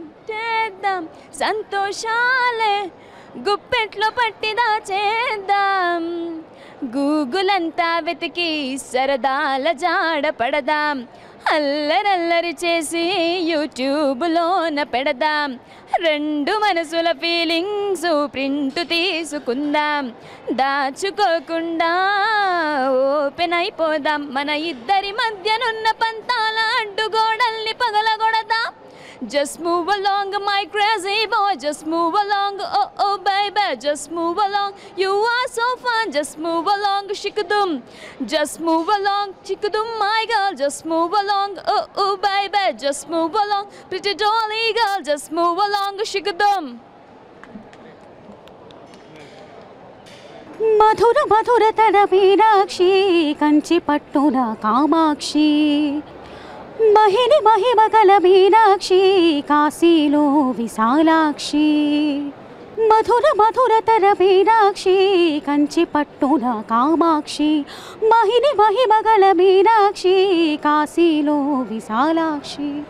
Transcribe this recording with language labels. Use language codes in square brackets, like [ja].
[te] చేద్దాం సంతోషాలే గుప్పెట్లో పట్టి దాచేద్దాం, గూగులంతా వెతికి సరదాల జాడ పడదాం, అల్లరల్లరి చేసి యూట్యూబ్లోన పెడదాం, 2 మనసుల ఫీలింగ్స్ ప్రింట్ తీసుకుందాం, దాచుకోకుండా ఓపెన్ అయిపోదాం, మన ఇద్దరి మధ్యనున్న పంతాల అడ్డుగోడల్ని పగలగొడదాం. [en] Just move along my crazy boy, just move along, oh baby, just move along, you are so fun, just move along shikadum, just move along chikadum my girl, just move along, oh baby, just move along pretty dolly girl, just move along shikadum. [te] మధుర మధుర తర మీనాక్షి, కంచి పట్టున కామాక్షి, మహిని మహిమగల మీనాక్షి, కాశీలో విశాలాక్షి, మధుర మధుర తర మీనాక్షి, కంచి పట్టున కామాక్షి, మహిని మహిమగల మీనాక్షి, కాశీలో విశాలాక్షి.